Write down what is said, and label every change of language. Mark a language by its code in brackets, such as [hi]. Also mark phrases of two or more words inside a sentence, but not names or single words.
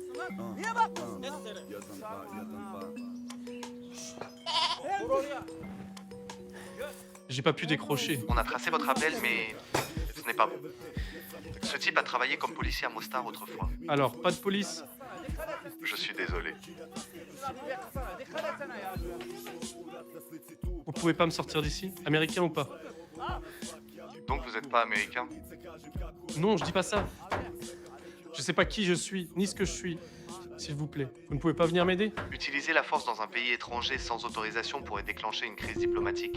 [tr] Niye bak? Dur oraya. [fr] J'ai pas pu décrocher. On a tracé votre appel, mais ce n'est pas bon. Ce type a travaillé comme policier à Mostar autrefois. Alors, pas de police? Je suis désolé. [tr] Dikkat etsene ya. [fr] Vous pouvez pas me sortir d'ici? Américain ou pas? Donc vous n'êtes pas américain? Non, je dis pas ça. Je sais pas qui je suis, ni ce que je suis. S'il vous plaît, vous ne pouvez pas venir m'aider? Utiliser la force dans un pays étranger sans autorisation pourrait déclencher une crise diplomatique.